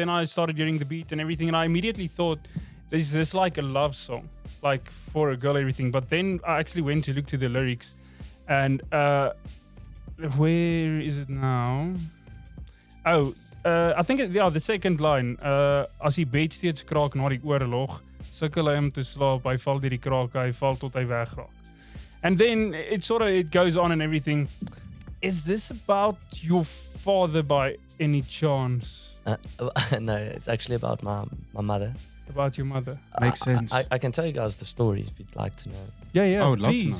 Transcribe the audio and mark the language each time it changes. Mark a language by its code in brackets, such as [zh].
[en] Then I started hearing the beat and everything, and I immediately thought, this is like a love song, like for a girl, everything. But then I actually went to look to the lyrics, and where is it now? Oh, I think the second line. [af] As die bed steeds kraak na die oorlog, sukkel hy om te slaap, hy val deur die kraak, hy val tot hy wegraak. [en] And then it goes on and everything. Is this about your father by any chance? No, it's actually about my mother. About your mother? Makes sense. I can tell you guys the story if you'd like to know. Yeah. I would love to